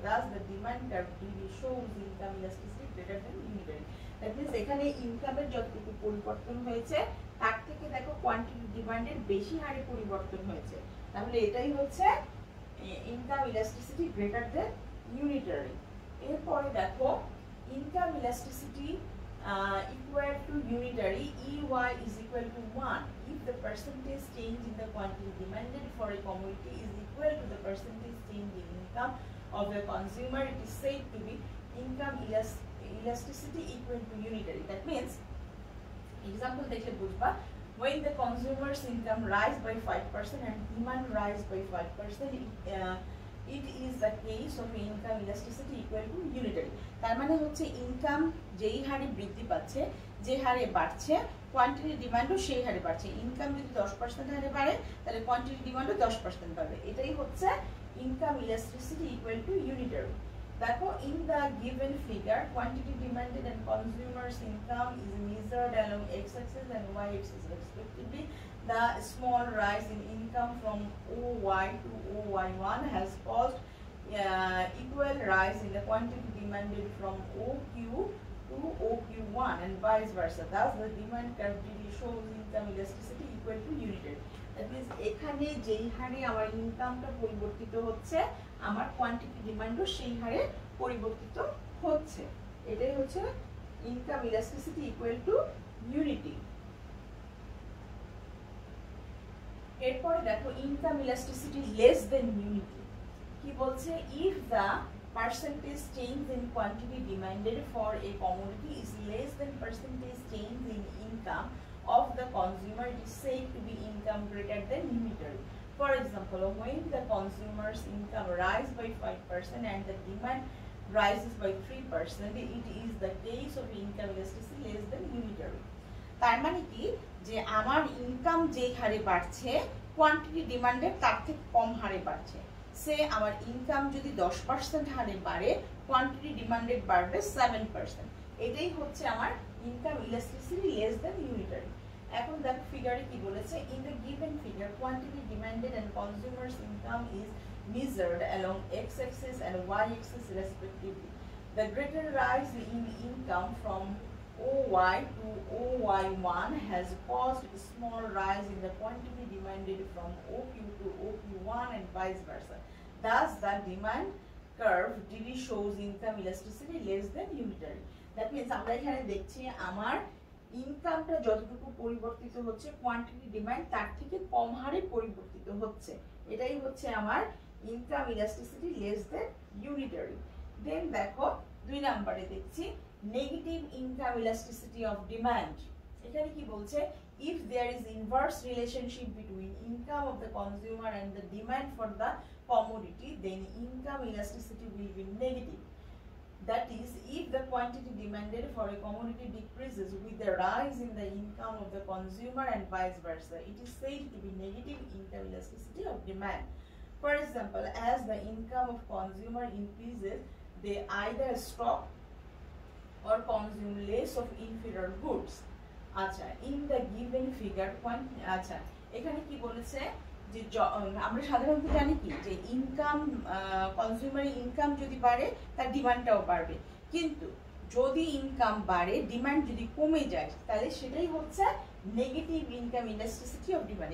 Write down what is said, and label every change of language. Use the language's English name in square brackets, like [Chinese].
[English] Thus, the demand curve shows income elasticity greater than unitary. That means [Bangla] এখানে ইনকামের যতটুকু পরিবর্তন হয়েছে তার থেকে দেখো কোয়ান্টিটি ডিমান্ডের বেশি হারে পরিবর্তন হয়েছে, তাহলে এটাই হচ্ছে income elasticity greater than unitary. এরপরে দেখো [English] Income elasticity equal to unitary, EY is equal to 1 if the percentage change in the quantity demanded for a commodity is equal to the percentage change in income of the consumer, it is said to be income elasticity equal to unitary. That means, example [Bangla] দেখলে বুঝবা, [English] when the consumer's income rise by 5% and demand rise by 5%, it is the case of income elasticity equal to unitary. [Bangla] তার মানে হচ্ছে income যেই হারে বৃদ্ধি পাচ্ছে, যে হারে বাড়ছে, কোয়ান্টিটি ডিমান্ডও সেই হারে বাড়ছে। ইনকাম যদি 10% হারে বাড়ে তাহলে কোয়ান্টিটি ডিমান্ডও 10% বাড়বে, এটাই হচ্ছে income elasticity equal to unitary. দেখো, [English] in the given figure, quantity demanded and consumers' income is measured along x-axis and y-axis respectively. The small rise in income from OY to OY1 has caused equal rise in the quantity demanded from OQ to OQ1 and vice versa. Thus, the demand curve shows income elasticity equal to unitary. That means [Bangla] এখানে যেই হারে আমার ইনকামটা পরিবর্তিত হচ্ছে, আমার quantity ডিমান্ডও সেই হারে পরিবর্তিত হচ্ছে, এটাই হচ্ছে income elasticity equal to unity. এরপরে দেখো income elasticity less than unity. কি বলছে, [English] if the percentage change in quantity demanded for a commodity is less than percentage change in income of the consumer, it is said to be income greater than unitary. For example, when the consumer's income rises by 5% and the demand rises by 3%, it is the case of income elasticity less than unitary. [Bangla] তার মানে কি, যে আমার income যেই হারে বাড়ছে quantity ডিমান্ডের তার থেকে কম হারে বাড়ছে। সে আমার ইনকাম যদি 10% হারে বাড়ে, কোয়ান্টিটি ডিমান্ডেড বাড়বে 7%, এটাই হচ্ছে আমার income elasticity less than unitary. এখন দেখো ফিগারে কি বলেছে, [English] in the given figure, quantity demanded and consumers' income is measured along x-axis and y-axis respectively. The greater rise in income from OY to OY1 has caused a small rise in the quantity demanded from OQ to OQ1 and vice versa. Thus, the demand curve really shows income elasticity less than unitary. That means [Bangla] আমরা এখানে দেখছি আমার ইনকামটা যতটুকু পরিবর্তিত হচ্ছে, quantity demand তার থেকে কম হারে পরিবর্তিত হচ্ছে, এটাই হচ্ছে আমার income elasticity less than unitary. দেন দেখো 2 নম্বরে দেখছি negative income elasticity of demand. এখানে কি বলছে, [English] if there is inverse relationship between income of the consumer and the demand for the commodity, then income elasticity will be negative. That is, if the quantity demanded for a commodity decreases with the rise in the income of the consumer and vice versa, it is said to be negative income elasticity of demand. For example, as the income of consumer increases, they either stock or consume less of inferior goods. [Bangla] আচ্ছা, [English] in the given figure, [Bangla] আচ্ছা এখানে কি বলেছে যে আমরা সাধারণত জানি কি যে ইনকাম কনজিউমার ইনকাম যদি বাড়ে তার ডিমান্ডটাও বাড়বে, কিন্তু যদি ইনকাম বাড়ে ডিমান্ড যদি কমে যায় তাহলে সেটাই হচ্ছে negative income elasticity of demand.